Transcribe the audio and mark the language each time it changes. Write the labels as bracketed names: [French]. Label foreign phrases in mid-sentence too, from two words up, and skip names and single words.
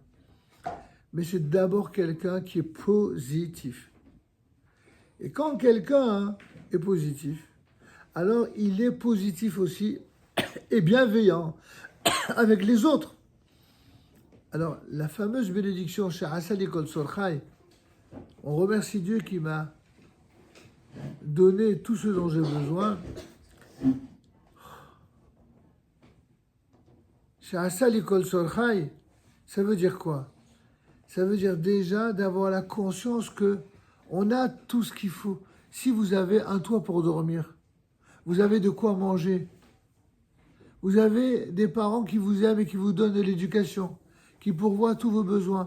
[French] Mais c'est d'abord quelqu'un qui est positif. Et quand quelqu'un est positif, alors il est positif aussi et bienveillant avec les autres. Alors, la fameuse bénédiction [Hebrew] שעשה לי כל צרכי, [French] on remercie Dieu qui m'a donné tout ce dont j'ai besoin. [Hebrew] שעשה לי כל צרכי, [French] ça veut dire quoi? Ça veut dire déjà d'avoir la conscience que on a tout ce qu'il faut. Si vous avez un toit pour dormir, vous avez de quoi manger, vous avez des parents qui vous aiment et qui vous donnent de l'éducation, qui pourvoient tous vos besoins.